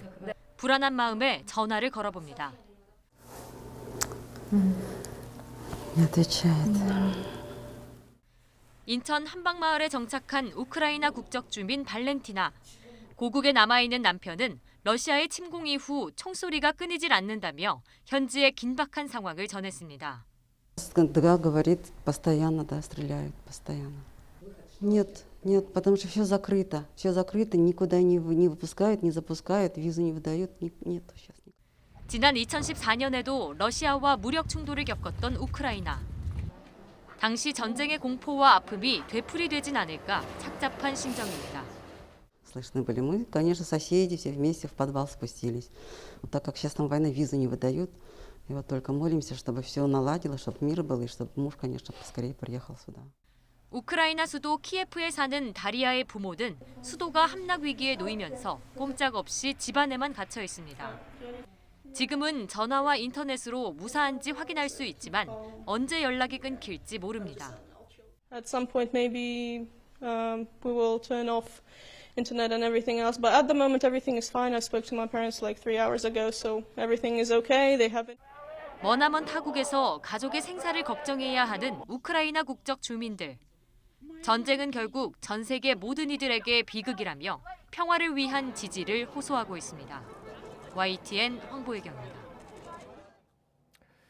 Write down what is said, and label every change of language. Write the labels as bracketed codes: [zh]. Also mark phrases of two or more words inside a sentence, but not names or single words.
[ko] 불안한 마음에 전화를 걸어봅니다. 인천 한방마을에 정착한 우크라이나 국적 주민 발렌티나. 고국에 남아있는 남편은 러시아의 침공 이후 총소리가 끊이질 않는다며 현지의 긴박한 상황을 전했습니다. [ru] Говорит, постоянно, да, стреляют, постоянно. Нет, потому что все закрыто, никуда не выпускают, не запускают, визу не выдают, нет сейчас. [ko] 지난 2014년에도 러시아와 무력 충돌을 겪었던 우크라이나. 당시 전쟁의 공포와 아픔이 되풀이되진 않을까 착잡한 심정입니다. [ru] Слышны были мы, конечно, соседи все вместе в подвал спустились. Вот так как сейчас там война, визу не выдают, и вот только молимся, чтобы все наладилось, чтобы мир был, и чтобы муж, конечно, поскорее приехал сюда. [ko] 우크라이나 수도 키예프에 사는 다리아의 부모는 수도가 함락 위기에 놓이면서 꼼짝없이 집안에만 갇혀 있습니다. 지금은 전화와 인터넷으로 무사한지 확인할 수 있지만 언제 연락이 끊길지 모릅니다. [en] At some point maybe we will turn off internet and everything else, but at the moment everything is fine. I spoke to my parents like 3 hours ago, so everything is okay. They haven't. [ko] 머나먼 타국에서 가족의 생사를 걱정해야 하는 우크라이나 국적 주민들. 전쟁은 결국 전 세계 모든 이들에게 비극이라며 평화를 위한 지지를 호소하고 있습니다. YTN 황보혜경입니다.